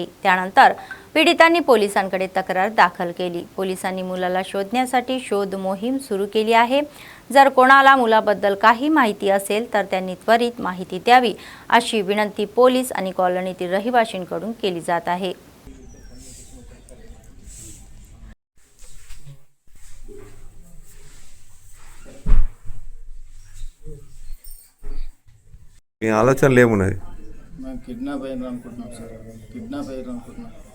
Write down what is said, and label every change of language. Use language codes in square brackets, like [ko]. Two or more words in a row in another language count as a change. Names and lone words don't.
[mr] त्यानंतर पीडितांनी पोलिसांकडे तक्रार दाखल केली. पोलिसांनी मुलाला शोधण्यासाठी शोध मोहीम सुरू केली आहे. जर कोणाला मुलाबद्दल काही माहिती असेल तर त्यांनी त्वरित माहिती द्यावी अशी विनंती पोलीस आणि कॉलनीतील रहिवाशांकडून केली जात आहे. [te] మీ ఆలోచనలు ఏమున్నాయి? మేము కిడ్నాప్ అయ్యారు అనుకుంటున్నాం సార్. కిడ్నాప్ అయ్యారు అనుకుంటున్నాం.